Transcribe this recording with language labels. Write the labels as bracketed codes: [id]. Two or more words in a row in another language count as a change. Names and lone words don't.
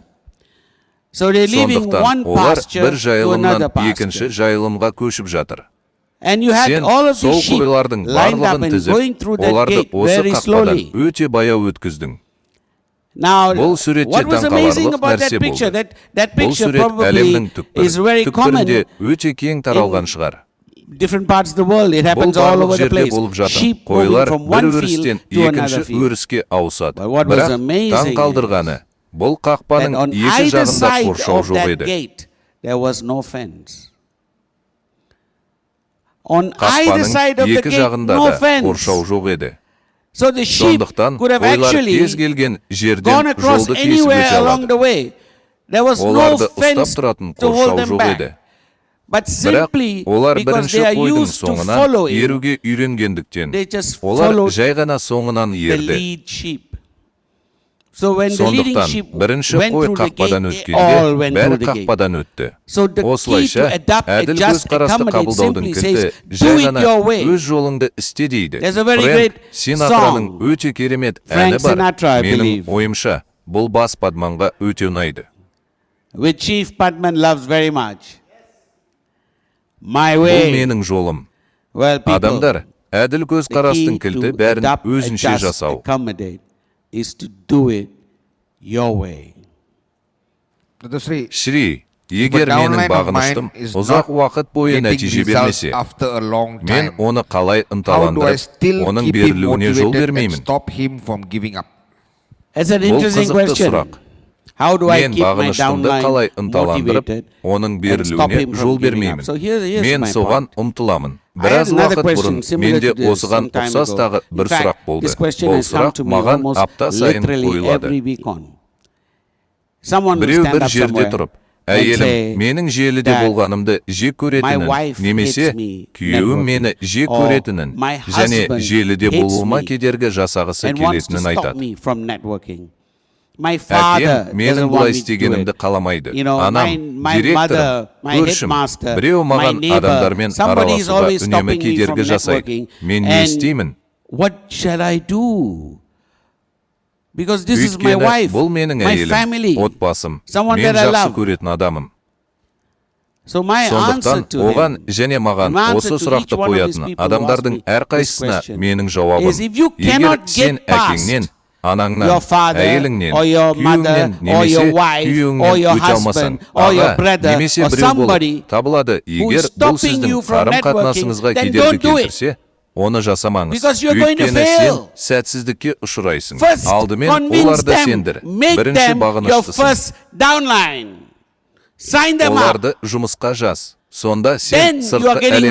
[kk] Сондықтан олар бір жайылымнан екінші жайылымға көшіп жатыр. Сен сол қойлардың барлығын тізіп, оларды осы қақпадан өте баяу өткіздің. Бұл суретте таңқаларлық нәрсе болды. Бұл сурет әлемнің түкпірінде өте кең таралған шығар. [en] Different parts of the world, it happens [kk] Бұл [en] all over the [kk] барлық жерде [en] place. [kk] болып жатыр. [en] Sheep moving [kk] Қойлар [en] from [kk] бір [en] one [kk] өрістен [en] field to another [kk] екінші [en] field. [kk] өріске ауысады. [en] But what was [kk] Бірақ [en] amazing [kk] таң қалдырғаны, бұл [en] That [kk] қақпаның [en] on [kk] екі [en] either [kk] жағында [en] side [kk] қоршау [en] of [kk] жоқ [en] that [kk] еді. [en] gate, there was no fence. On either side [kk] Қақпаның [en] of the [kk] екі [en] gate, [kk] жағында [en] no [kk] да [en] fence. [kk] қоршау жоқ еді. [en] So the sheep [kk] Сондықтан [en] could have [kk] қойлар [en] actually [kk] кез келген [en] gone [kk] жерден [en] across [kk] жолды кесіп [en] anywhere [kk] өте [en] along [kk] алады. [en] the way. There was no [kk] Оларды [en] fence [kk] ұстап тұратын [en] to hold [kk] қоршау [en] them [kk] жоқ [en] back. [kk] еді. [en] But [kk] Бірақ [en] simply [kk] олар [en] because [kk] бірінші [en] they are [kk] қойдың [en] used to [kk] соңынан [en] following [kk] еруге үйренгендіктен, [en] they just [kk] олар [en] followed [kk] жай ғана соңынан [en] the [kk] ерді. [en] lead sheep. So when the leading [kk] Сондықтан [en] sheep [kk] бірінші [en] went [kk] қой [en] through the [kk] қақпадан [en] gate, they all [kk] өткенде [en] went [kk] бәрі [en] through the gate. [kk] қақпадан өтті. [en] So the key [kk] Осылайша [en] to adapt, [kk] әділ [en] adjust, [kk] көзқарасты [en] accommodate [kk] қабылдаудың [en] simply [kk] кілті [en] says, [kk] жай [en] do it [kk] ғана [en] your way. [kk] өз жолыңды істе дейді. [en] There's a very [kk] Фрэнк [en] great [kk] Синатраның [en] song. [kk] өте керемет [en] Frank [kk] әні бар. [en] Sinatra, I [kk] Менің [en] believe. [kk] ойымша, бұл бас падманға өте ұнайды. [en] Which Chief Padman loves very much. My [kk] Бұл [en] way. [kk] менің жолым. [en] Well, people, [kk] Адамдар, әділ [en] the [kk] көзқарастың [en] key to [kk] кілті бәрін [en] adapt, [kk] өзінше [en] adjust, [kk] жасау. [en] accommodate is to do it your way. [kk] Шри, егер менің бағыныштым ұзақ уақыт бойы нәтиже бермесе, мен оны қалай ынталандырып, оның берілуіне жол бермеймін. [en] It's an [kk] Бұл [en] interesting [kk] қызықты [en] question. [kk] сұрақ. [en] How do I [kk] Мен [en] keep my [kk] бағыныштымды қалай [en] downline [kk] ынталандырып, [en] motivated [kk] оның [en] and stop [kk] берілуіне [en] him [kk] жол [en] from giving [kk] бермеймін. [en] up? So here's [kk] Мен [en] my [kk] соған [en] point. [kk] ұмтыламын. [en] I had [kk] Біраз [en] another [kk] уақыт [en] question [kk] бұрын [en] similar [kk] менде [en] to this [kk] осыған [en] some time [kk] ұқсас [en] ago. [kk] тағы [en] In [kk] бір [en] fact, [kk] сұрақ болды. [en] this question [kk] Бұл [en] has come [kk] сұрақ [en] to me [kk] маған [en] almost [kk] апта сайын [en] literally every [kk] қойылады. [en] week on. Someone will [kk] Біреу [en] stand [kk] бір [en] up [kk] жерде [en] somewhere [kk] тұрып, [en] and [kk] әйелім [en] say, [kk] менің желіде [en] "Dad, [kk] болғанымды жек [en] my [kk] көретінін, [en] wife [kk] немесе [en] hates me [kk] күйеуім мені [en] networking, [kk] жек [en] or [kk] көретінін, [en] my [kk] және [en] husband [kk] желіде [en] hates [kk] болуыма [en] me [kk] кедергі жасағысы [en] and wants to [kk] келетінін [en] stop [kk] айтады. [en] me from networking. My father [kk] Әкем менің [en] doesn't [kk] бұлай [en] want me to do [kk] істегенімді [en] it. [kk] қаламайды. [en] You know, [kk] Анам, [en] my [kk] директорым, [en] mother, my [kk] көршім, [en] headmaster, [kk] біреу [en] my [kk] маған [en] neighbor, [kk] адамдармен [en] somebody is [kk] араласуға [en] always [kk] үнемі [en] stopping me from [kk] кедергі жасайды. [en] networking. [kk] Мен не [en] And [kk] істеймін? [en] what shall I do? Because this is my [kk] Өйткені [en] wife, [kk] бұл менің [en] my [kk] әйелім, [en] family, [kk] отбасым, [en] someone [kk] мен [en] that I [kk] жақсы [en] love. [kk] көретін адамым. [en] So my answer [kk] Сондықтан [en] to [kk] оған [en] him, [kk] және маған [en] my [kk] осы [en] answer to each [kk] сұрақты [en] one of these [kk] қоятын [en] people who [kk] адамдардың [en] ask me this [kk] әрқайсысына [en] question [kk] менің жауабым, [en] is if you [kk] егер [en] cannot [kk] сен [en] get past [kk] әкеңнен, анаңнан, [en] your father [kk] әйеліңнен, [en] or your mother [kk] күйеуіңнен, [en] or [kk] немесе [en] your wife or [kk] күйеуіңнен [en] your [kk] өте алмасаң, [en] husband or your [kk] аға, [en] brother [kk] немесе [en] or [kk] біреу [en] somebody [kk] болып табылады, [en] who [kk] егер [en] is [kk] бұл [en] stopping [kk] сіздің [en] you from [kk] қарым-қатынасыңызға [en] networking, then [kk] кедергі [en] don't do it. [kk] келтірсе, оны жасамаңыз. [en] Because you're going to [kk] Өйткені сен [en] fail. [kk] сәтсіздікке ұшырайсың. [en] First, [kk] Алдымен [en] convince [kk] оларды [en] them, [kk] сендір. [en] make [kk] Бірінші [en] them your [kk] бағыныштысың. [en] first downline. Sign them up. [kk] Оларды жұмысқа жаз. Сонда [en] Then [kk] сен [en] you [kk] сыртқы [en] are getting